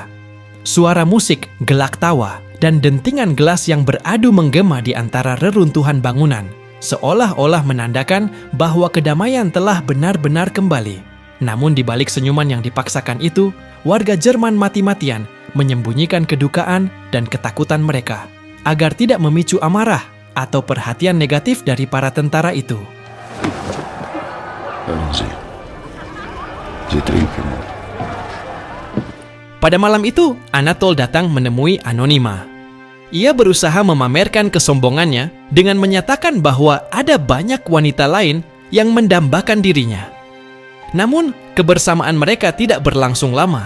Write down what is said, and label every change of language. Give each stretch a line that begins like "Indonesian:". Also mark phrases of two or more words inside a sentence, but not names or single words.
Indonesian: Suara musik, gelak tawa, dan dentingan gelas yang beradu menggema di antara reruntuhan bangunan seolah-olah menandakan bahwa kedamaian telah benar-benar kembali. Namun di balik senyuman yang dipaksakan itu, warga Jerman mati-matian menyembunyikan kedukaan dan ketakutan mereka agar tidak memicu amarah atau perhatian negatif dari para tentara itu.
German: Hören Sie. Sie trinken.
Indonesian: Pada malam itu, Anatol datang menemui Anonyma. Ia berusaha memamerkan kesombongannya dengan menyatakan bahwa ada banyak wanita lain yang mendambakan dirinya. Namun, kebersamaan mereka tidak berlangsung lama.